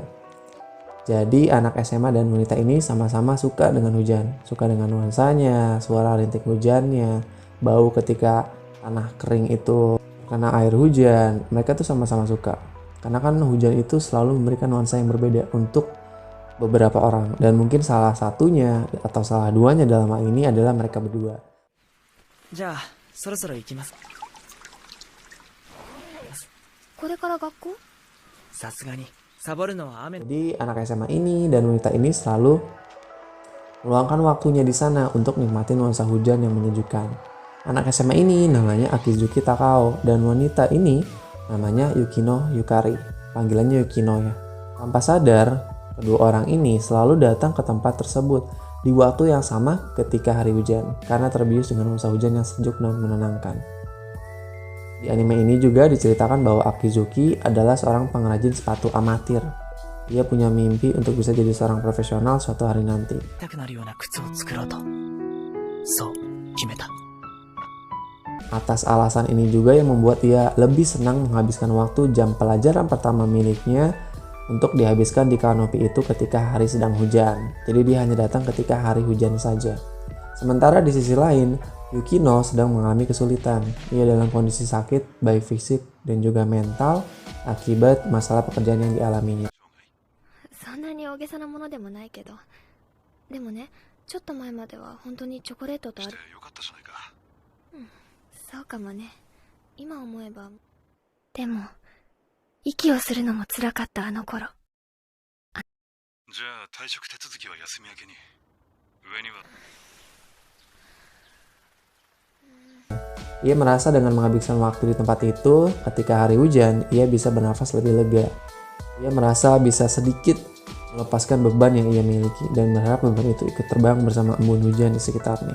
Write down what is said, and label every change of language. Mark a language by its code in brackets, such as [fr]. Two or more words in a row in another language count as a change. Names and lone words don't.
[id] Jadi anak SMA dan wanita ini sama-sama suka dengan hujan, suka dengan nuansanya, suara rintik hujannya, bau ketika tanah kering itu karena air hujan. Mereka tuh sama-sama suka. Karena kan hujan itu selalu memberikan nuansa yang berbeda untuk beberapa orang, dan mungkin salah satunya atau salah duanya dalam hal ini adalah mereka berdua. [ja] じゃあそろそろ行きます。これから学校？さすがにサボるのは雨。 [id] Jadi anak SMA ini dan wanita ini selalu meluangkan waktunya di sana untuk nikmatin nuansa hujan yang menyejukkan. Anak SMA ini namanya Akizuki Takao dan wanita ini namanya Yukino Yukari. Panggilannya Yukino ya. Tanpa sadar, kedua orang ini selalu datang ke tempat tersebut di waktu yang sama ketika hari hujan karena terbius dengan nuansa hujan yang sejuk dan menenangkan. Di anime ini juga diceritakan bahwa Akizuki adalah seorang pengrajin sepatu amatir. Dia punya mimpi untuk bisa jadi seorang profesional suatu hari nanti. [ja] 痛くなるような靴を作ろうとそう決めた。 [id] Atas alasan ini juga yang membuat dia lebih senang menghabiskan waktu jam pelajaran pertama miliknya untuk dihabiskan di kanopi itu ketika hari sedang hujan. Jadi dia hanya datang ketika hari hujan saja. Sementara di sisi lain, Yukino sedang mengalami kesulitan. Ia dalam kondisi sakit, baik fisik dan juga mental, akibat masalah pekerjaan yang dialaminya. [ja] そんなに大げさなものでもないけど、でもね、ちょっと前までは本当にチョコレートとある。そうかもね。今思えば。でも息をするのも辛かったあの頃。じゃあ退職手続きは休み明けに。上には [id] Ia merasa dengan menghabiskan waktu di tempat itu, ketika hari hujan, ia bisa bernafas lebih lega. Ia merasa bisa sedikit melepaskan beban yang ia miliki dan berharap beban itu ikut terbang bersama embun hujan di sekitarnya.